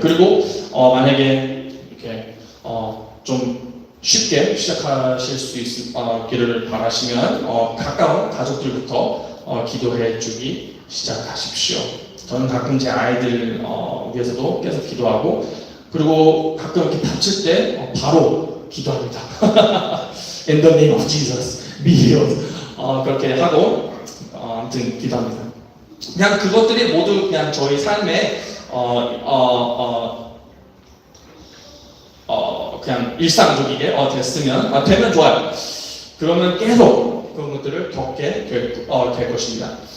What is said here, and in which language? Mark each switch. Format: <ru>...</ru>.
<ko>그리고 만약에 이렇게 좀 쉽게 시작하실 수 있기를 바라시면 가까운 가족들부터 기도해 주기 시작하십시오. 저는 가끔 제 아이들 위해서도 계속 기도하고 그리고 가끔 이렇게 다칠 때 바로 기도합니다.</ko> <en>In the name of Jesus, be healed.</en> <ko>그렇게 하고 아무튼 기도합니다. 그냥 그것들이 모두 그냥 저희 삶에 그냥 일상적이게 되면 좋아요. 그러면 계속 그런 것들을 겪게 될 것입니다.</ko>